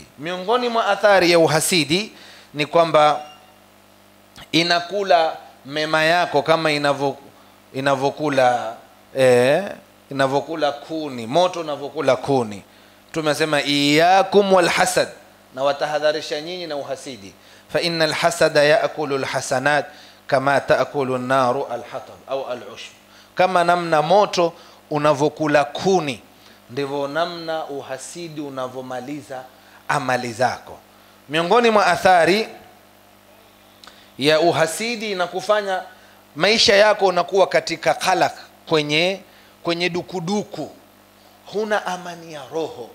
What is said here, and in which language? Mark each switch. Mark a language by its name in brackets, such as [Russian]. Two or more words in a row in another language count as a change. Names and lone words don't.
[Swahili] Miongoni mwa athari ya uhasidi ni kwamba inakula mema yako kama inavyokula kuni, moto unavyokula kuni. Tumesema [Arabic] إياكم والحسد, [Swahili] na watahadharisha nyinyi na uhasidi. [Arabic] فإن الحسد يأكل الحسنات كما تأكل النار الحطب أو العشب. [Swahili] Kama namna moto unavyokula kuni, ndivyo namna uhasidi unavyomaliza amali zako. Miongoni mwa athari ya uhasidi inakufanya maisha yako unakuwa katika qalaq, kwenye dukuduku, huna amani ya roho.